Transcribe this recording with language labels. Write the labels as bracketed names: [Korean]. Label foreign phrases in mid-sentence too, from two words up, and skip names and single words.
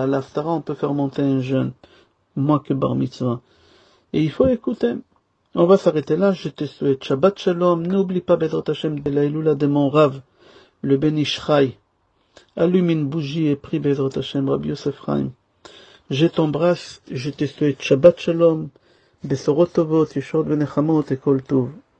[French] La haftara, on peut faire monter un jeune, moins que [Hebrew] בר מצווה. [French] Et il faut écouter. On va s'arrêter là. Je te souhaite [Hebrew] שבת שלום. [French] N'oublie pas [Hebrew] בעזרת השם [French] de la Iloula de mon Rav, le Ben Ishraï. Allume une bougie et prie [Hebrew] בעזרת השם, [French] Rabbi Yosef Chaim. Je t'embrasse, je te souhaite [Hebrew] שבת שלום, בשורות טובות, ישועות ונחמות [French] et [Hebrew] כל טוב.